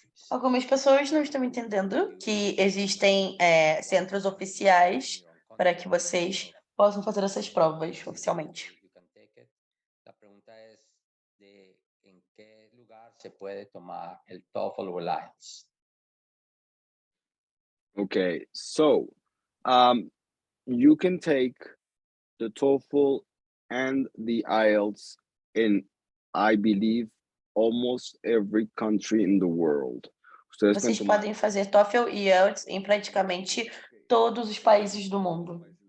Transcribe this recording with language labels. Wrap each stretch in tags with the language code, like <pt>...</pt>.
<pt>Algumas pessoas não estão entendendo que existem centros oficiais para que vocês possam fazer essas provas oficialmente. A pergunta é em que lugar se pode tomar o TOEFL ou o IELTS.</pt> <en>Okay, so you can take the TOEFL and the IELTS in, I believe, almost every country in the world.</en> <pt>Vocês podem fazer TOEFL e IELTS em praticamente todos os países do mundo.</pt>